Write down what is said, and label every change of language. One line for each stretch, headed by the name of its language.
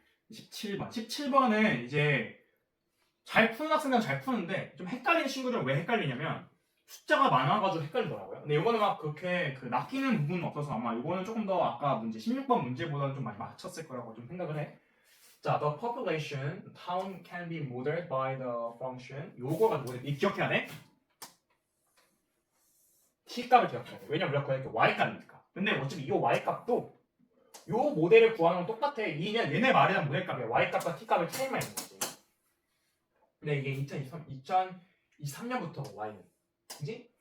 Korean: 17번은 이제 잘 푸는 학생들은 잘 푸는데 좀 헷갈리는 친구들은 왜 헷갈리냐면 숫자가 많아가지고 헷갈리더라고요. 근데 이거는 막 그렇게 낚이는 부분은 없어서 아마 이거는 조금 더 아까 문제 16번 문제보다는 좀 많이 맞췄을 거라고 좀 생각을 해.
English: 자, the population town can be modeled by the function.
Korean: 요거가 모델. 이 기억해야 돼. t 값을 기억해야 돼. 왜냐면 우리가 구할 게 y 값이니까. 근데 어차피 이 y 값도 요 모델을 구하는 건 똑같아. 얘네 말이랑 모델 값이야. y 값과 t 값의 차이만 있는 거지. 근데 이게 2023년부터 y는 그지?